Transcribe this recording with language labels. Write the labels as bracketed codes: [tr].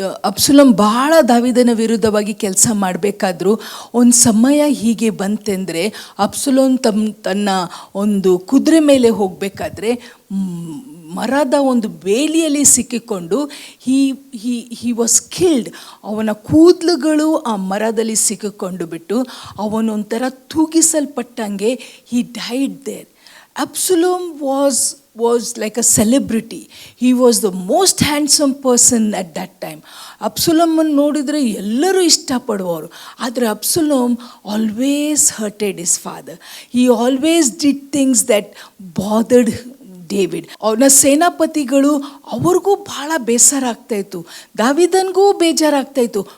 [kn] Absalom ಭಾಳ ದಾವೀದನ ವಿರುದ್ಧವಾಗಿ ಕೆಲಸ ಮಾಡಬೇಕಾದ್ರೂ ಒಂದು ಸಮಯ ಹೀಗೆ ಬಂತೆಂದರೆ, ಅಬ್ಸಲೋಮ್ ತನ್ನ ಒಂದು ಕುದುರೆ ಮೇಲೆ ಹೋಗಬೇಕಾದ್ರೆ ಮರದ ಒಂದು ಬೇಲಿಯಲ್ಲಿ ಸಿಕ್ಕಿಕೊಂಡು [en] He was killed. [kn] ಅವನ ಕೂದಲುಗಳು ಆ ಮರದಲ್ಲಿ ಸಿಕ್ಕಿಕೊಂಡು ಬಿಟ್ಟು ಅವನೊಂಥರ ತೂಗಿಸಲ್ಪಟ್ಟಂಗೆ [en] He died there. Absalom was like a celebrity. He was the most handsome person at that time. [kn] ಅಬ್ಸಲೋಮನ್ನು ನೋಡಿದರೆ ಎಲ್ಲರೂ ಇಷ್ಟಪಡುವವರು. ಆದರೆ Absalom [en] Always hurted his father. He always did things that bothered David. [kn] ಅವನ ಸೇನಾಪತಿಗಳು ಅವ್ರಿಗೂ ಭಾಳ ಬೇಸರ ಆಗ್ತಾಯಿತ್ತು, ದಾವೀದನಿಗೂ ಬೇಜಾರಾಗ್ತಾಯಿತ್ತು.